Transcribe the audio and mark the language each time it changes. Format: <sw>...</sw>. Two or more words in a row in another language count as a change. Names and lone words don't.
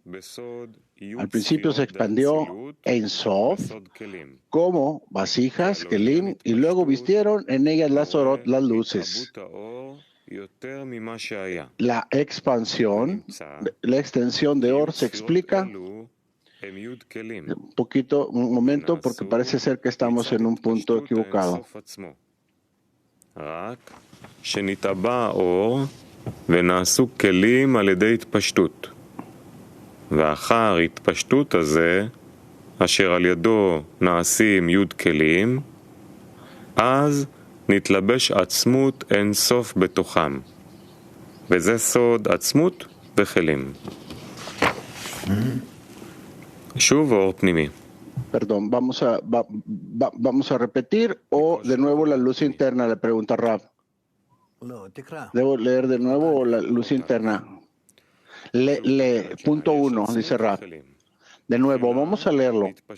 <es>Al principio se expandió en Sof como vasijas, Kelim, y luego vistieron en ellas las Orot, las luces. La expansión, la extensión de Or se explica un momento, porque parece ser que estamos en un punto equivocado.</es> <he>ואחר התפשטות הזה, אשר על ידו נעשים י' כלים, אז נתלבש עצמות אין סוף בתוכם. וזה סוד עצמות וכלים. שוב אור פנימי.</he> <es>Perdón, vamos a repetir o de nuevo la luz interna, le pregunta Rab. ¿Debo leer de nuevo o la luz interna? Punto 1, dice Rab. De nuevo, vamos a leerlo.</es>